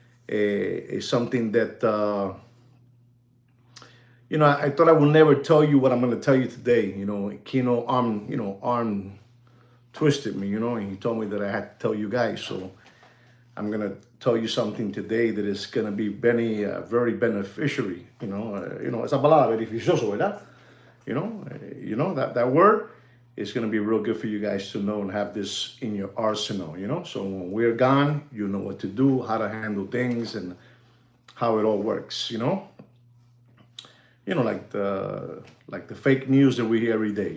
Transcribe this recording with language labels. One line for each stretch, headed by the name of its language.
English: It's something that, I thought I would never tell you what I'm going to tell you today. Kino arm twisted me, and he told me that I had to tell you guys. So, I'm gonna tell you something today that is gonna be very beneficiary.
Spanish: Esa palabra beneficioso, ¿verdad?
English: That word is gonna be real good for you guys to know and have this in your arsenal. So when we're gone, you know what to do, how to handle things, and how it all works. Like the fake news that we hear every day.